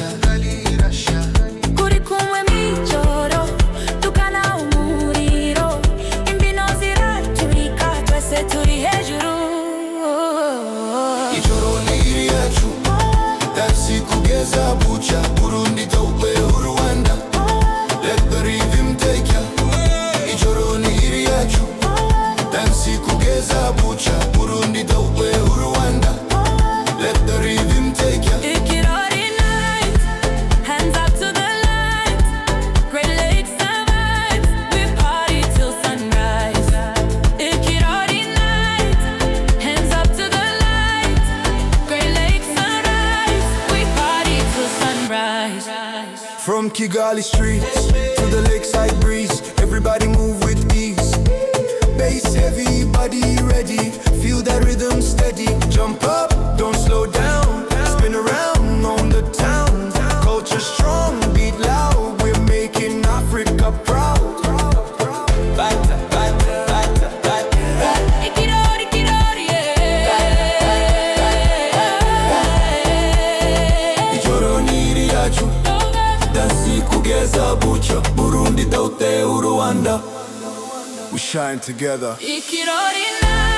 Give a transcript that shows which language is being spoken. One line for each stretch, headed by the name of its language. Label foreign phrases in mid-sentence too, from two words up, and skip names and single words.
Kinyarwanda: Kuri kumwe mwijoro, dukana umuriro, imbyino ziraturika, twese turi hejuru. Ijoro ni yacu, dansi kugeza bucha, Burundi tope Rwanda.
English: Let the rhythm take ya.
Kinyarwanda: Ijoro ni yacu, dansi kugeza bucha, Burundi tope Rwanda.
English: Let the rhythm take ya. Ikirori night, hands up to the light. Great Lakes vibes, we party till sunrise. Ikirori night, hands up to the light. Great Lakes sunrise, we party till sunrise. From Kigali streets to the lakeside breeze, everybody move with ease. Bass heavy, body ready, feel that rhythm steady. Jump up, don't slow down, spin around on the town. Culture strong, beat loud, we're making Africa proud.
Kinyarwanda: Ikirori, Ikirori, yeah. Ijoro ni yacu, dansi kugeza bucha, Burundi tote Rwanda.
English: We shine together. Ikirori night.